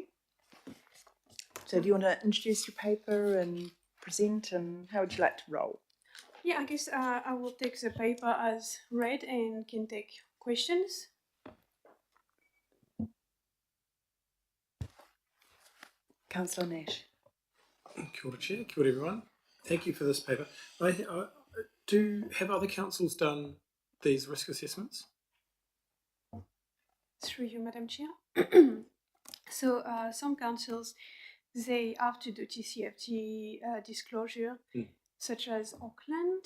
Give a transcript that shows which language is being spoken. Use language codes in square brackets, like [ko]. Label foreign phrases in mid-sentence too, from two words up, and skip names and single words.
[en] So do you want to introduce your paper and present, and how would you like to roll? Yeah, I guess I will take the paper as read and can take questions. Councillor Nash. [mi] Kia ora, Chair. Kia ora, [en] everyone. Thank you for this paper. Have other councils done these risk assessments? Through you, Madam Chair. So some councils, they have to do TCFD disclosure, such as Auckland.